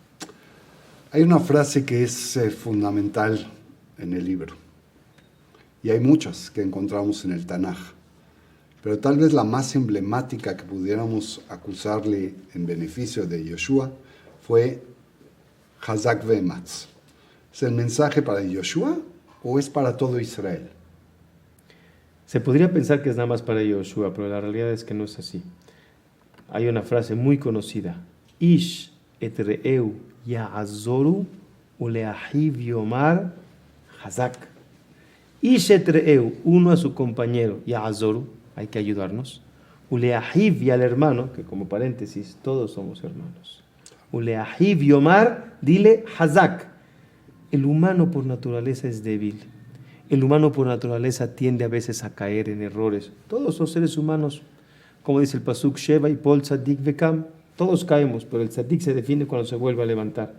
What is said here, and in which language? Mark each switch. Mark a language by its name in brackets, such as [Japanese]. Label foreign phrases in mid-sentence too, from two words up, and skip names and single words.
[Spanish] Hay una frase que es fundamental en el libro, y hay muchas que encontramos en el Tanaj, pero tal vez la más emblemática que pudiéramos acusarle en beneficio de Yoshua fue [Hebrew] חזק ואמץ. [Spanish] ¿Es el mensaje para Yoshua o es para todo Israel? Se podría pensar que es nada más para Yoshua, pero la realidad es que no es así. Hay una frase muy conocida, [Hebrew] איש את רעהו יעזרו ולאחיו יאמר חזק. איש את רעהו, [Spanish] uno a su compañero, ya'azoru, hay que ayudarnos, uleahiv y al hermano, que como paréntesis, todos somos hermanos. [Hebrew] ולאחיו יאמר, [Spanish] dile Hazak. El humano por naturaleza es débil. El humano por naturaleza tiende a veces a caer en errores. Todos los seres humanos, como dice el Pasuk, [Hebrew] שבע יפול צדיק וקם, [Spanish] todos caemos, pero el Tzadik se define cuando se vuelve a levantar.